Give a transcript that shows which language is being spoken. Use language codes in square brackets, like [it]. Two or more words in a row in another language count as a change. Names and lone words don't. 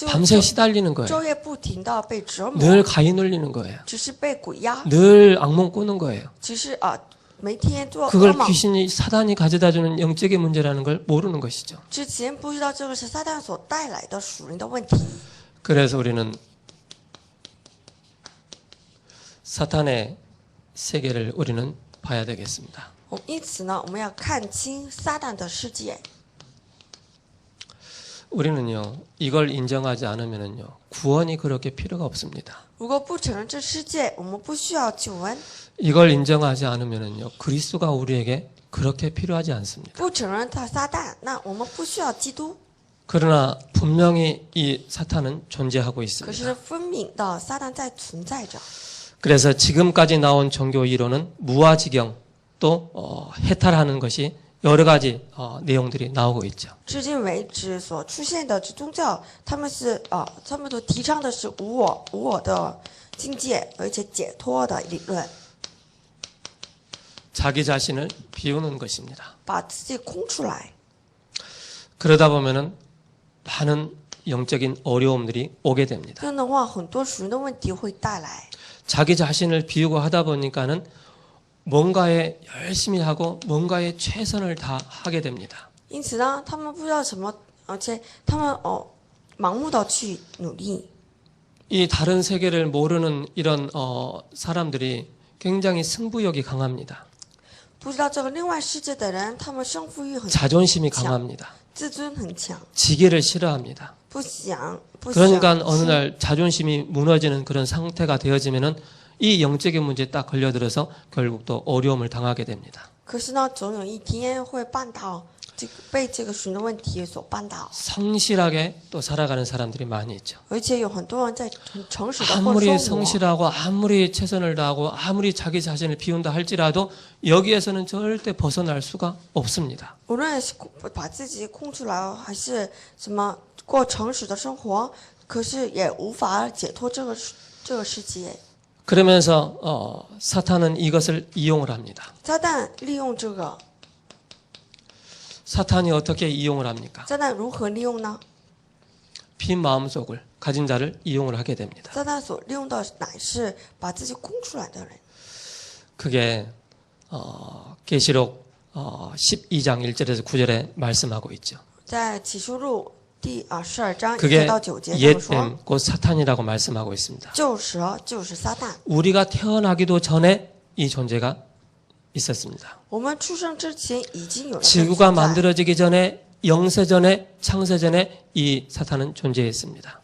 [ko] 밤새 시달리는 거예요. [zh] 昼夜不停的被折磨， [ko] 늘 가위 눌리는 거예요. [zh] 只是被鬼压， [ko] 늘 악몽 꾸는 거예요. [zh] 只是每天做噩 [ko] 그걸 [zh] 梦。 [ko] 귀신이 사단이 가져다주는 영적인 문제라는 걸 모르는 것이죠. [zh] 之前不知道这个是撒旦所带来的属灵的问题， [ko] 그래서 우리는 사탄의 세계를 우리는 봐야 되겠습니다. [zh] 因此呢，我们要看清撒旦的世界。 [ko] 우리는요 이걸 인정하지 않으면은요 구원이 그렇게 필요가 없습니다. [zh] 如果不承认这世界，我们不需要救恩； [ko] 이걸 인정하지 않으면은요 그리스도가 우리에게 그렇게 필요하지 않습니다. [zh] 不承认他撒旦，那我们不需要基督。 [ko] 그러나 분명히 이 사탄은 존재하고 [zh] 可 [ko] 있습니다. [zh] 是分明的撒旦在存在着。 [ko] 그래서 지금까지 나온 종교 이론은 무아지경 또 해탈하는 것이 여러 가지 내용들이 나오고 있죠. [zh] 至今为止所出现的这宗教，他们都提倡的是无我的境界，而且解脱的理论， [ko] 자기 자신을 비우는 것입니다. [zh] 把自己空出来。 [ko] 그러다 보면은 많은 영적인 어려움들이 오게 됩니다. [zh] 这样的话，很多属灵的问题会带来。 [ko] 자기 자신을 비우고 하다 보니까는 뭔가에 열심히 하고 뭔가에 최선을 다하게 됩니다. [zh] 因此呢，他们不知道什么，而且他们盲目的去努力。 [ko] 이 다른 세계를 모르는 이런 사람들이 굉장히 승부욕이 강합니다. [zh] 不知道这个另外世界的人，他们胜负欲很 [ko] 자존심이 [zh] 强， [ko] 강합니다. [zh] 自尊很强， [ko] 지기를 싫어합니다. [zh] 不想 [ko] 그러니까 어느 날 자존심이 무너지는 그런 상태가 되어지면은 이 영적인 문제에 딱 걸려들어서 결국 또 어려움을 당하게 됩니다. [zh] 可是呢，总有一天会绊倒被这个属灵的问题所绊倒， [ko] 성실하게 또 살아가는 사람들이 많이 있죠. [zh] 而且有很多人在很诚实的过 [ko] 아무리 [zh] 生活。 [ko] 성실하고 아무리 최선을 다하고 아무리 자기 자신을 비운다 할지라도 여기에서는 절대 벗어날 수가 없습니다. [zh] 无论是把自己空出来，还是什么过诚实的生活，可是也无法解脱这个世界。 [ko] 그러면서 사탄은 이것을 이용을 합니다. [zh] 撒旦利用这个， [ko] 사탄이 어떻게 이용을 합니까? [zh] 撒旦如何利用呢？ [ko] 빈 마음속을 가진 자를 이용을 하게 됩니다. [zh] 撒旦所利用的乃是把自己空出来的人。 [ko] 그게 계시록 12장 1절에서 9절에 말씀하고 있죠. [zh] 在启示录第12章1 [ko] 그게 [zh] 节到9节这么说， [ko] 옛뱀 곧 사탄이라고 말씀하고 있습니다. [zh] 旧蛇就是撒旦。 [ko] 우리가 태어나기도 전에 이 존재가 있었습니다. [zh] 我们出生之前已经有了这个 [ko] 지구가 [zh] 存在， [ko] 만들어지기 전에 영세전에 창세전에 이 사탄은 존재했습니다.